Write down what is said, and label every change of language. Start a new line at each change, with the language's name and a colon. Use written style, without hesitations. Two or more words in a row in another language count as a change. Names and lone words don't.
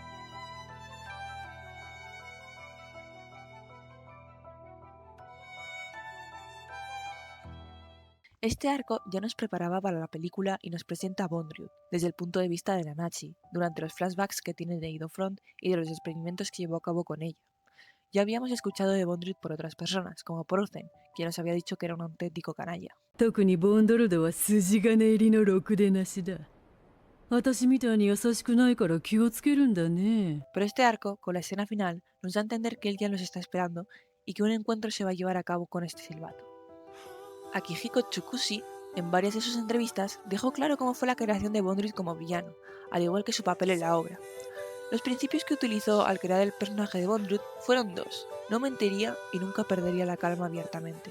Spanish: Este arco ya nos preparaba para la película y nos presenta a Bondrewd desde el punto de vista de Nanachi, durante los flashbacks que tiene de Ido Front y de los experimentos que llevó a cabo con ella. Ya habíamos escuchado de Bondrewd por otras personas, como por Ozen, quien nos había dicho que era un auténtico canalla.
Japanese: 特にボンドルドは筋金入りのろくでなしだ。私みたいに優しくないから気をつけるんだね。
Spanish: Pero este arco, con la escena final, nos da a entender que él ya nos está esperando y que un encuentro se va a llevar a cabo con este silbato. Akihiko Tsukushi, en varias de sus entrevistas, dejó claro cómo fue la creación de Bondrewd como villano, al igual que su papel en la obra. Los principios que utilizó al crear el personaje de Bondrewd fueron dos: no mentiría y nunca perdería la calma abiertamente.